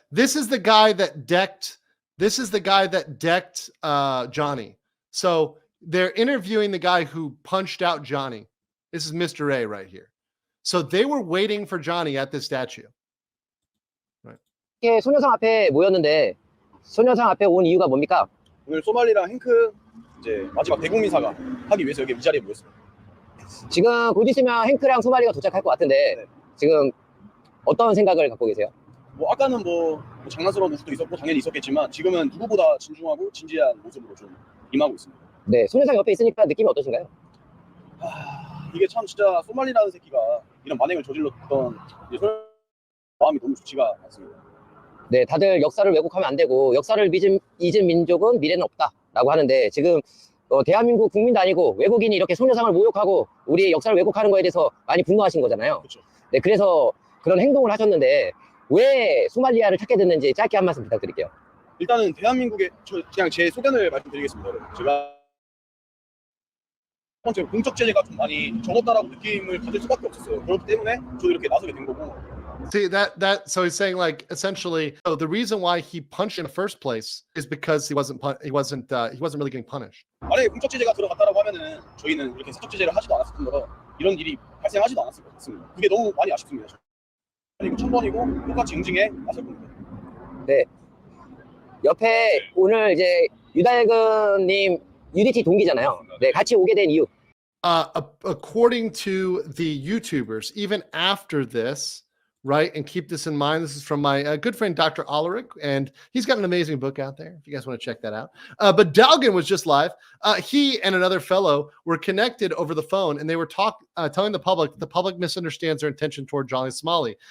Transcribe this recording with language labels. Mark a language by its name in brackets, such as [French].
[English] This is the guy that decked. This is the guy that decked Johnny. So they're interviewing the guy who punched out Johnny. This is Mr. A right here. So they were waiting for Johnny at this statue. [Korean] 이렇게 소녀상 앞에 모였는데 소녀상 앞에 온 이유가 뭡니까? 오늘 소말리랑 행크 이제 마지막 대국민 사과 하기 위해서 여기 이 자리에 모였습니다. 지금 곧 있으면 행크랑 소말리가 도착할 것 같은데 네. 지금 어떤 생각을 갖고 계세요? 뭐 아까는 뭐 장난스러운 모습도 있었고 당연히 있었겠지만 지금은 누구보다 진중하고 진지한 모습으로 좀 임하고 있습니다. 네, 소녀상 옆에 있으니까 느낌이 어떠신가요? 이게 참 진짜 소말리라는 새끼가 이런 만행을 저질렀던 마음이 너무 좋지가 않습니다. 네, 다들 역사를 왜곡하면 안 되고 역사를 잊은 민족은 미래는 없다라고 하는데 지금 대한민국 국민도 아니고 외국인이 이렇게 소녀상을 모욕하고 우리의 역사를 왜곡하는 거에 대해서 많이 분노하신 거잖아요. 그렇죠. 네, 그래서 그런 행동을 하셨는데 왜 소말리아를 찾게 됐는지 짧게 한 말씀 부탁드릴게요. 일단은 대한민국의 그냥 제 소견을 말씀드리겠습니다. 제가 첫 번째로 공적 제재가 좀 많이 적었다라고 느낌을 가질 수밖에 없었어요. 그렇기 때문에 저도 이렇게 나서게 된 거고. [English] See so he's saying like essentially the reason why he punched in the first place is because he wasn't really getting punished. [Korean] 만약에 공적 제재가 들어갔다라고 하면은 저희는 이렇게 사적 제재를 하지도 않았을 뿐더러 이런 일이 발생하지도 않았을 것 같습니다. 그게 너무 많이 아쉽습니다. 그리고 1000번이고 똑같이 응징에 나설 겁니다. 네. 옆에 오늘 이제 유달근님 UDT 동기잖아요. 네, 같이 오게 된 이유. [English] According to the YouTubers, even after this, right? And keep this in mind. This is from my good friend, Dr. Ollerich, and he's got an amazing book out there if you guys want to check that out. But Dalgan was just live. He and another fellow were connected over the phone, and they were telling the public misunderstands their intention toward Johnny Somali.